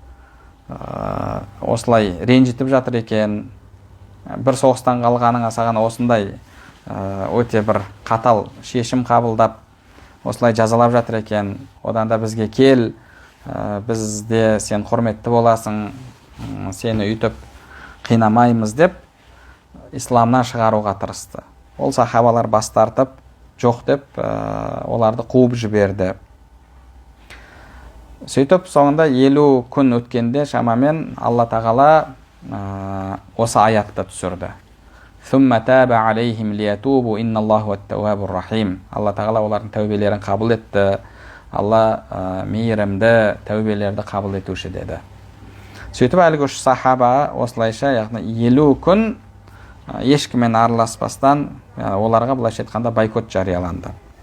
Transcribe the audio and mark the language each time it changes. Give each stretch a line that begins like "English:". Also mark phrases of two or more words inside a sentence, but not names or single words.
Kazakh: осылай ренжітіп жатыр екен, бір соғыстан қалғаныңа саған осындай өте бір қатал шешім қабылдап осылай жазалап жатыр екен, одан да бізге кел, бізде сен құрметті боласың, сені үйтіп қинамаймыз деп исламнан шығаруға тырысты. Ол сахабалар бас тартып, жоқ деп оларды қуып жіберді. Сөйтіп соңында 50 күн өткенде шамамен Алла тағала осы аятты түсірді.
Arabic: «ثم تاب عليهم ليتوبوا إن الله هو التواب الرحيم».
Kazakh: Алла тағала олардың тәубелерін қабыл етті. Алла мейірімді, тәубелерді қабыл етуші деді. Сөйтіп әлгі үш сахаба осылайша, яғни 50 күн ешкіммен араласпастан оларға былайша айтқанда бойкот жарияланды.